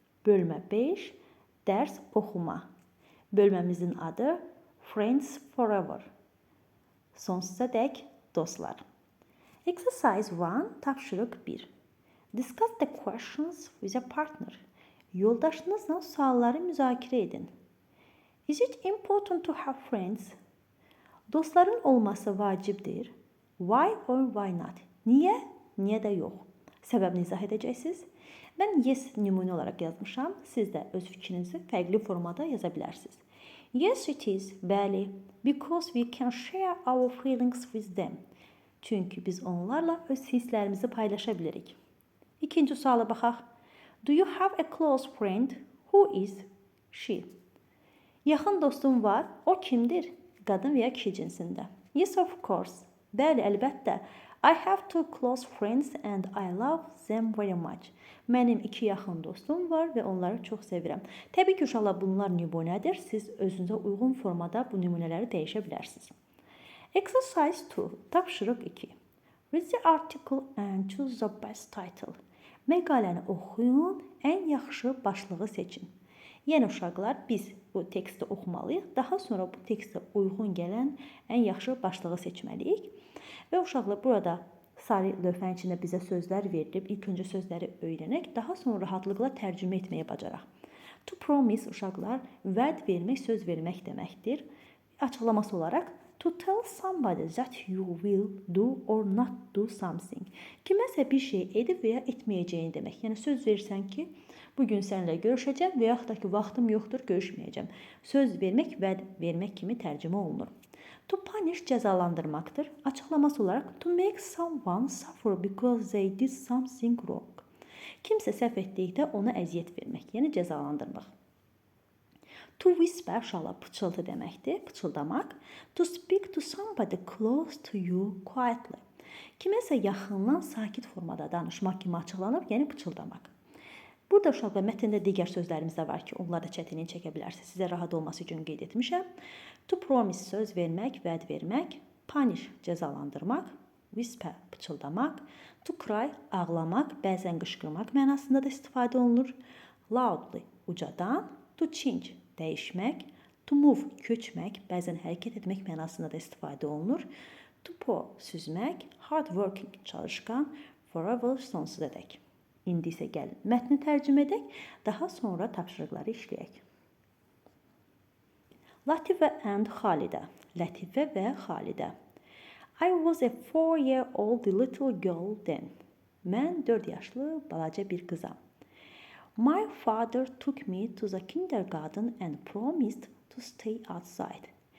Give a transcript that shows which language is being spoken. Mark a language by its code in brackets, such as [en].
[az] Bölme 5, ders okuma. Bölmemizin adı Friends Forever. Sonsuza dek dostlar. Exercise 1, tapşırık 1. [en] Discuss the questions with a partner. [az] Yoldaşınızla sualları müzakere edin. [en] Is it important to have friends? [az] Dostların olması vacibdir. [en] Why or why not? [az] Niye? Niye də yox? Səbəbini izah edəcəksiniz. Mən yes nümunə olaraq yazmışam. Siz də öz fikrinizi fərqli formada yaza bilərsiniz. [en] Yes it is. [az] Bəli. [en] Because we can share our feelings with them. [az] Çünki biz onlarla öz hisslərimizi paylaşa bilirik. İkinci suala baxaq. [en] Do you have a close friend? Who is she? [az] Yaxın dostum var. O kimdir? Qadın və ya kişi cinsində. [en] Yes, of course. [az] Bəli, əlbəttə. [en] I have two close friends and I love them very much. [az] Mənim iki yaxın dostum var və onları çox sevirəm. Təbii ki, uşaqlar bunlar nümunədir. Siz özünüzə uyğun formada bu nümunələri dəyişə bilərsiniz. Exercise 2. Tapşırıq 2. [en] Read the article and choose the best title. [az] Məqaləni oxuyun, ən yaxşı başlığı seçin. Yəni uşaqlar, biz bu teksti oxumalıyıq. Daha sonra bu tekstə uyğun gələn ən yaxşı başlığı seçməliyik. Və uşaqlar, burada sarı lövhənin içində bizə sözlər verilib. İlk öncə sözləri öyrənək, daha sonra rahatlıqla tərcümə etməyə bacaraq. To promise uşaqlar, vəd vermək, söz vermək deməkdir. [en] Açıqlaması olaraq, to tell somebody that you will do or not do something. [az] Kiməsə bir şey edib və ya etməyəcəyini demək. Yəni söz versən ki, bugün səninlə görüşəcəm və yaxud da ki, vaxtım yoxdur, görüşməyəcəm. Söz vermək, vəd vermək kimi tərcümə olunur. To punish cəzalandırmaqdır. [en] Açıqlaması olaraq, to make someone suffer because they did something wrong. [az] Kimsə səhv etdikdə ona əziyyət vermək, yəni cəzalandırmaq. To whisper, uşaqlar, pıçıltı deməkdir, pıçıldamaq. [en] To speak to somebody close to you quietly. [az] Kiməsə yaxından sakit formada danışmaq kimi açıqlanıb, yəni pıçıldamaq. Burada uşaqlar mətndə digər sözlərimiz də var ki, onlar da çətinlik çəkə bilərsiniz. Sizə rahat olması üçün qeyd etmişəm. To promise, söz vermək, vəd vermək. Punish, cəzalandırmaq. Whisper, pıçıldamaq. To cry, ağlamaq, bəzən qışqırmaq mənasında da istifadə olunur. Loudly, ucadan. To change, dəyişmək. To move, köçmək, bəzən hərəkət etmək mənasında da istifadə olunur. To pour, süzmək. Hard working, çalışqan. Forever, sonsuza dək. İndi isə gəlin mətni tərcümə edək, daha sonra tapşırıqları işləyək. Latifə and Xalidə. Lətifə və Xalidə. [en] I was a 4-year-old little girl then. [az] Mən 4 yaşlı balaca bir qızam. [en] My father took me to the kindergarten and promised to stay outside.